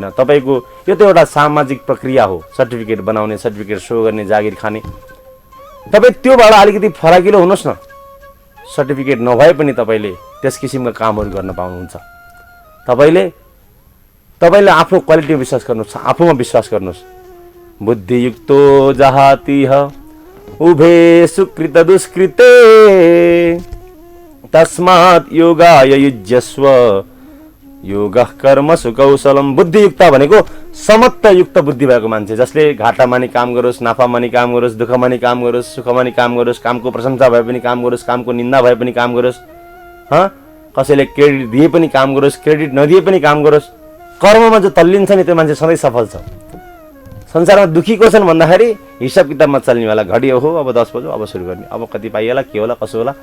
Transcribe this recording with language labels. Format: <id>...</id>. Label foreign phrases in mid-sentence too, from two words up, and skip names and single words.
<ne>तपाईँको यो त एउटा सामाजिक प्रक्रिया हो, सर्टिफिकेट बनाउने, सर्टिफिकेट सो गर्ने, जागिर खाने। तपाईँ त्योबाट अलिकति फराकिलो हुनुहोस् न। सर्टिफिकेट नभए पनि तपाईँले त्यस किसिमका कामहरू गर्न पाउनुहुन्छ। तपाईँले आफ्नो क्वालिटीमा विश्वास गर्नुहोस्, आफूमा विश्वास गर्नुहोस्।</ne> <sa>बुद्धियुक्तो जहातिह उभे सुकृत दुष्कृते तस्मात् योगाय युज्यस्व योगः कर्मसु कौशलम।</sa> <ne>बुद्धियुक्त भनेको समत्वयुक्त बुद्धि भएको मान्छे, जसले घाटामा नि काम गरोस्, नाफामा नि काम गरोस्, दुःखमा नि काम गरोस्, सुखमा नि काम गरोस्, कामको प्रशंसा भए पनि काम गरोस्, कामको निन्दा भए पनि काम गरोस्, कसैले क्रेडिट दिए पनि काम गरोस्, क्रेडिट नदिए पनि काम गरोस्। कर्ममा जो तल्लिन्छ नि त्यो मान्छे सधैँ सफल छ। संसारमा दुखी को छन् भन्दाखेरि हिसाब किताबमा चल्नेवाला, घडी हो अब 10 बज्यो, अब सुरु गर्ने, अब कति पाइएला, के होला, कसो होला।</ne>